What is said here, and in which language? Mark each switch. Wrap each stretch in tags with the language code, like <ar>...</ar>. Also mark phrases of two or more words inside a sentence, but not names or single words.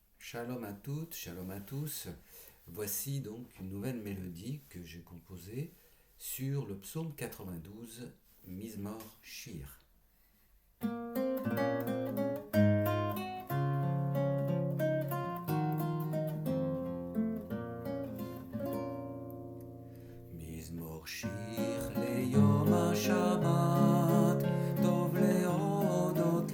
<fr>Shalom à toutes, shalom à tous. Voici donc une nouvelle mélodie que j'ai composée sur le psaume 92,</fr> <he>מזמור שיר. מזמור שיר ליום השבת, טוב להודות</he>